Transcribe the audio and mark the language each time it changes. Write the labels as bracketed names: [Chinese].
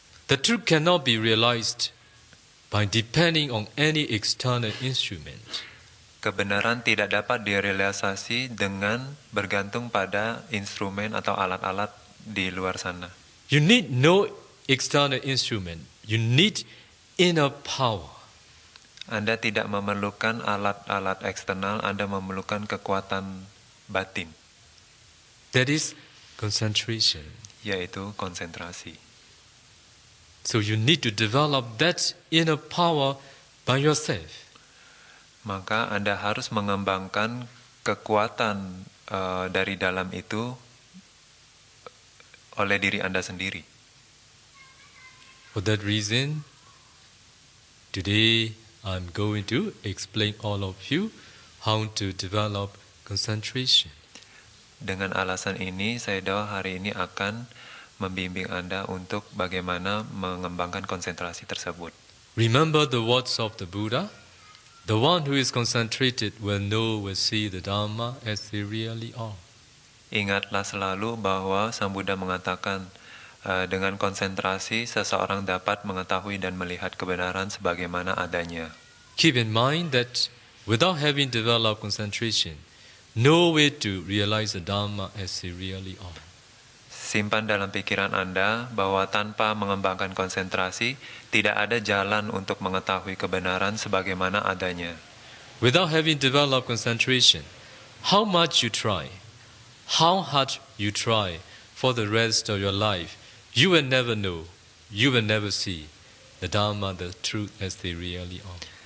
[English] The truth cannot be realized by depending on any external instrument. [Indonesian] Kebenaran tidak dapat direalisasi dengan bergantung pada instrumen atau alat-alat di luar sana. [English] You need no external instrument. You need inner power. [Indonesian] Anda tidak memerlukan alat-alat eksternal, Anda memerlukan kekuatan batin, [English] That is concentration. [Indonesian] yaitu konsentrasi. [English] So you need to develop that inner power by yourself. [Indonesian] Maka Anda harus mengembangkan kekuatan dari dalam itu oleh diri Anda sendiri. [English] For that reason, today I'm going to explain all of you how to develop concentration. [Indonesian] Dengan alasan ini, saya hari ini akan membimbing Anda untuk bagaimana mengembangkan konsentrasi tersebut. [English] Remember the words of the Buddha? The one who is concentrated will know, will see the Dharma as they really are. [Indonesian] Ingatlah selalu bahwa Sang Buddha mengatakan, dengan konsentrasi seseorang dapat mengetahui dan melihat kebenaran sebagaimana adanya. [English] Keep in mind that without having developed concentration, no way to realize the Dharma as they really are. [Indonesian] Simpan dalam pikiran Anda bahwa tanpa mengembangkan konsentrasi, tidak ada jalan untuk mengetahui kebenaran sebagaimana adanya. [English] Without having developed concentration, how much you try, how hard you try for the rest of your life, you will never know, you will never see the Dharma, the truth as they really are.